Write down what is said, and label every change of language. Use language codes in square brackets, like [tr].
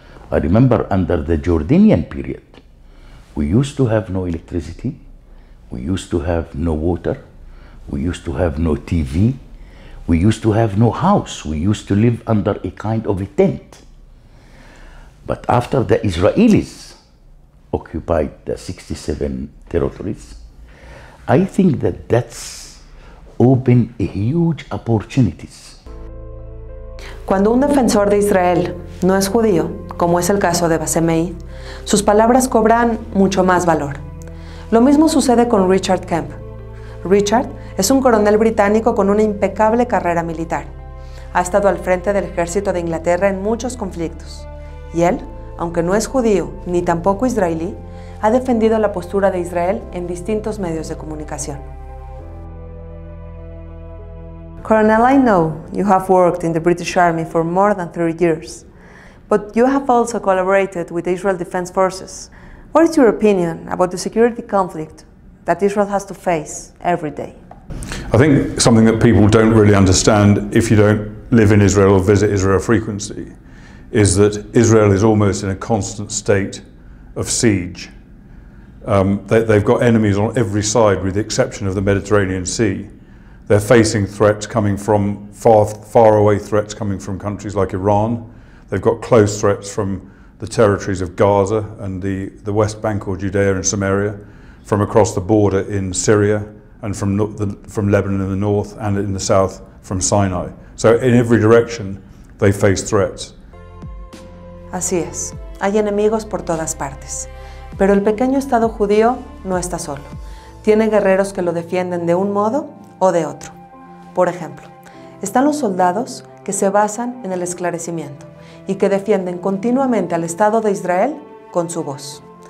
[en] I remember under the Jordanian period, we used to have no electricity, we used to have no water, we used to have no TV, we used to have no house, we used to live under a kind of a tent. But after the Israelis occupied the 67 territories, I think that that's opened a huge opportunities. [es] Cuando un defensor de Israel no es judío, como es el caso de Bassem Meid, sus palabras cobran mucho más valor. Lo mismo sucede con Richard Kemp. Richard es un coronel británico con una impecable carrera militar. Ha estado al frente del ejército de Inglaterra en muchos conflictos. Y él, aunque no es judío ni tampoco israelí, ha defendido la postura de Israel en distintos medios de comunicación. [en] Colonel, I know you have worked in the British Army for more than 30 years, but you have also collaborated with the Israel Defense Forces. What is your opinion about the security conflict that Israel has to face every day? I think something that people don't really understand if you don't live in Israel or visit Israel frequently is that Israel is almost in a constant state of siege. They've got enemies on every side with the exception of the Mediterranean Sea. They're facing threats coming from far away threats coming from countries like Iran. They've got close threats from the territories of Gaza and the West Bank or Judea and Samaria, from across the border in Syria and from Lebanon in the north and in the south from Sinai. So in every direction they face threats. [es] Así es, hay enemigos por todas partes, pero el pequeño Estado judío no está solo. Tiene guerreros que lo defienden de un modo o de otro. Por ejemplo, están los soldados que se basan en el esclarecimiento y que defienden continuamente al Estado de Israel con su voz.